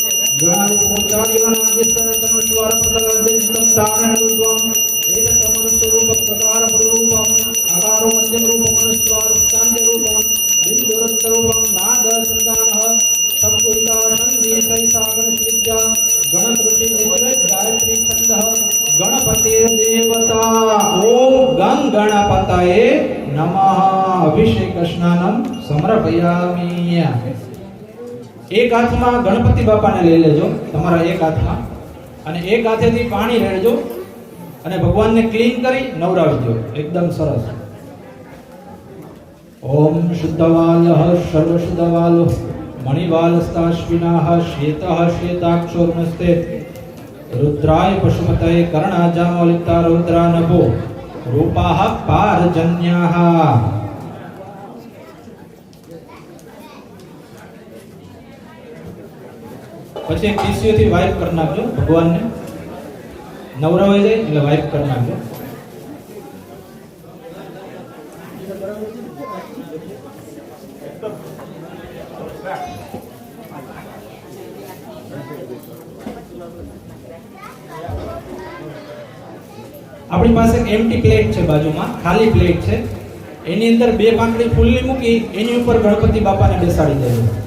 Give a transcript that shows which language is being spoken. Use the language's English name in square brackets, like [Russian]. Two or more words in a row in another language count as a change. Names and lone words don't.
[Sanskrit] गणादिपूजादिगणादिस्तनश्वारप्रददिष्टं तारणरूपम् एतत्तमनुस्वरूपं प्रकारपूर्वम् अकारो मध्यमरूपमनुस्वारस्तान्त्यरूपम् बिन्दुरस्तरूपं नादसन्तानः सबकुलिता सन्धि सहिता गणेशविद्या गणकृषि निश्चय गायत्री छन्दः गणपतिर्देवता ओम गं गणपतये नमः अभिषेक स्नानम समर्पयामि [Gujarati] એક હાથમાં ગણપતિ બાપાને લઈ લેજો તમારા એક હાથમાં અને એક હાથેથી પાણી રેડજો અને ભગવાનને ક્લીન કરી નવરાવી દો એકદમ સરસ [Sanskrit] ओम शुद्धवालः सर्वशुद्धवालो मणिवालस्ताश्विनाः श्वेतः श्वेताक्षोर्णस्ते रुद्राय पशुपतये कर्णाजामलिप्ता रुद्रानभो रूपाः पारजन्याः [Gujarati] પછી એક ટીસ્યુથી વાઇપ કરી નાખજો ભગવાનને નવરાવાઈ જાય એટલે વાઇપ કરી નાખજો આપણી પાસે એક એમ્પ્ટી પ્લેટ છે બાજુમાં ખાલી પ્લેટ છે એની અંદર બે પાંખડી ફૂલની મૂકી એની ઉપર ગણપતિ બાપાને બેસાડી દેજો